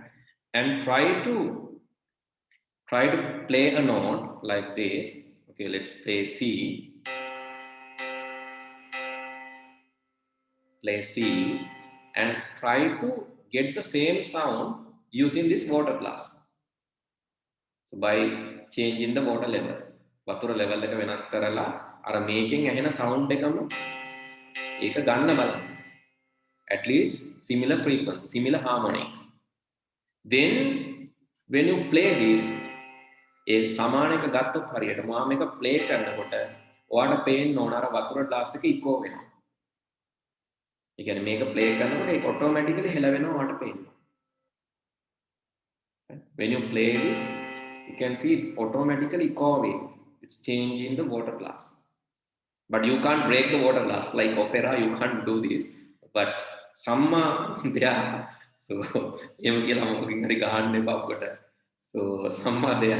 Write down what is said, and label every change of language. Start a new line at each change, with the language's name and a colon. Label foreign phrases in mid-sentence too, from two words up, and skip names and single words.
English: And try to play a note like this. Okay, let's play C. Play C, and try to get the same sound using this water glass. So by changing the water level,
Sinhala: වතුර level එක වෙනස් කරලා අර මේකෙන් ඇහෙන sound එකම ඒක ගන්න බලන්න.
English: At least similar frequency, similar harmonic. Then when you play this,
Sinhala: ඒ සමාන එක ගත්තොත් හරියට මම මේක play කරනකොට ඔයාලට පේන්න ඕන අර වතුර glass එක echo වෙනවා. ඒ කියන්නේ මේක play කරනකොට ඒක automatically හෙලවෙනවා ඔයාලට පේන්න.
English: When you play this, you can see it's automatically echoing. It's changing the water glass. But you can't break the water glass like opera. You can't do this. But some there. So so some are there.